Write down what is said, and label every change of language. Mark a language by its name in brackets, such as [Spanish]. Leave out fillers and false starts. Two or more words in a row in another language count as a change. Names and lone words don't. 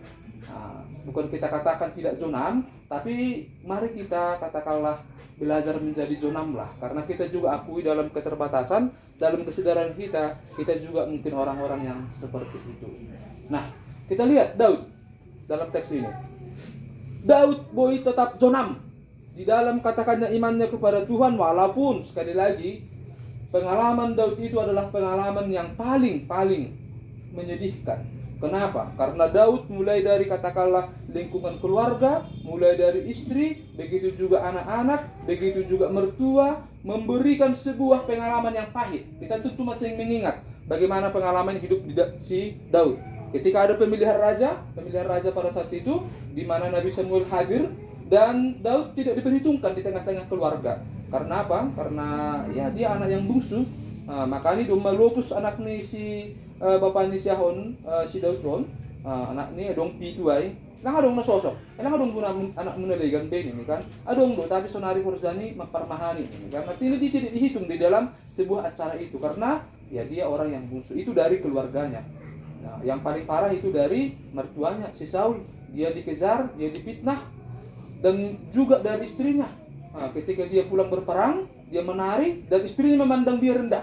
[Indonesian] Bukan kita katakan tidak jonam, tapi mari kita katakanlah belajar menjadi jonam lah. Karena kita juga akui dalam keterbatasan, dalam kesadaran kita juga mungkin orang-orang yang seperti itu. Nah, kita lihat Daud dalam teks ini. Daud boy tetap jonam di dalam katakannya imannya kepada Tuhan, walaupun sekali lagi pengalaman Daud itu adalah pengalaman yang paling menyedihkan. Kenapa? Karena Daud mulai dari katakanlah lingkungan keluarga, mulai dari istri, begitu juga anak-anak, begitu juga mertua, memberikan sebuah pengalaman yang pahit. Kita tentu masih mengingat bagaimana pengalaman hidup si Daud. Ketika ada pemilihan raja pada saat itu, di mana Nabi Samuel hadir, dan Daud tidak diperhitungkan di tengah-tengah keluarga. Karena apa? Karena ya dia anak yang bungsu. [Simeulue] Makanya domba lopus anak ni si bapak ni siahon si Daud ron, anak ni adong pituai, lang adong nasosok, lang adong guna anak menelegan ben ini kan, adong do tapi sonari Forzani mempermahani [Indonesian] ini karena tidak dihitung di dalam sebuah acara itu karena ya dia orang yang bungsu itu dari keluarganya. Nah, yang paling parah itu dari mertuanya si Saul, dia dikejar, dia difitnah, dan juga dari istrinya. Ketika dia pulang berperang, dia menari dan istrinya memandang dia rendah.